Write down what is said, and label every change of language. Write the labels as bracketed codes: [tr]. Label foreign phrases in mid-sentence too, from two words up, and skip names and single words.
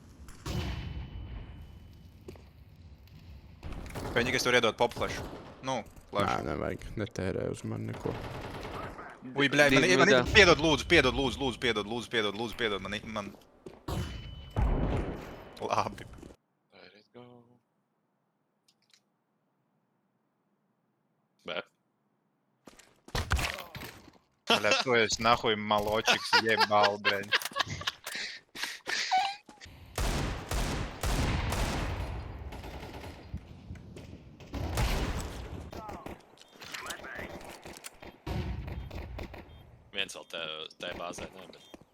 [lv] Vienīgais tur iedot pop flashu. Nu, Nē, flashu. nevajag, netērē uz mani neko. Ui, bļai, man Divi midā. piedod lūdzu, piedod man. Labi. [en] Let it go. [lv] Bē. Bļai, tu esi [ru] нахуй мальчик, ебал, [lv] bļai. Viens vēl te bāzē, ne, bet...